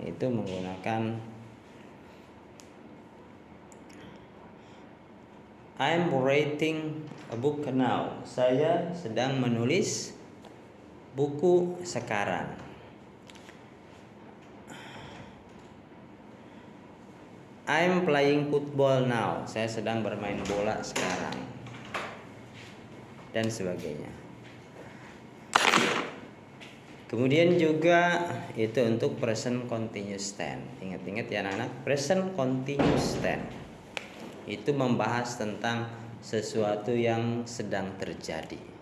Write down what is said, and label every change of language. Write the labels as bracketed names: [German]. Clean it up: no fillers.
[Indonesian] Itu menggunakan [English] I'm writing a book now. [Indonesian] Saya sedang menulis buku sekarang. [English] I'm playing football now. [Indonesian] Saya sedang bermain bola sekarang. Dan sebagainya. Kemudian juga itu untuk present continuous tense. Ingat-ingat ya anak-anak, present continuous tense itu membahas tentang sesuatu yang sedang terjadi.